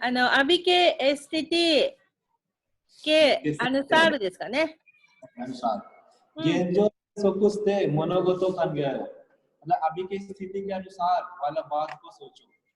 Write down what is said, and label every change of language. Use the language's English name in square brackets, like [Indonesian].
[Hindi] अभी के स्थिति के अनुसार ですかね。 [Japanese] 現状即して物事考える。 [Hindi] मतलब अभी की स्थिति के अनुसार वाला बात को सोचो。